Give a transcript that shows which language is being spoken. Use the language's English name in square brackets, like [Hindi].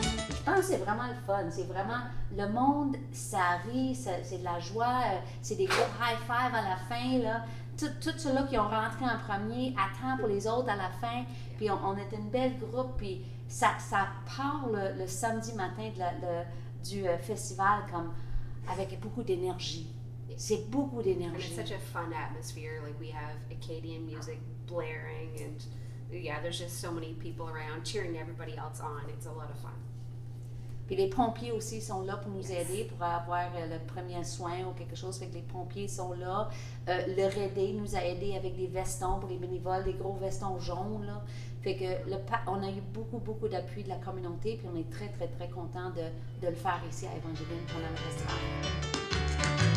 [French] Je pense que c'est vraiment le fun. C'est vraiment le monde, ça rit, c'est de la joie, c'est des gros high-five à la fin. Là. Tous ceux-là qui ont rentré en premier attendent pour les autres à la fin. Puis on est une belle groupe. Puis ça part le samedi matin du festival comme avec beaucoup d'énergie. C'est beaucoup [English] And [French] d'énergie. [English] it's such a fun atmosphere. Like we have Acadian music blaring, and yeah, there's just so many people around cheering everybody else on. It's a lot of fun. [French] Puis les pompiers aussi sont là pour nous aider, pour avoir le premier soin ou quelque chose. Fait que les pompiers sont là. Le REDE nous a aidés avec des vestons pour les bénévoles, des gros vestons jaunes. Là. Fait que on a eu beaucoup d'appui de la communauté, puis on est très, très, très contents de le faire ici à Evangeline pendant le festival.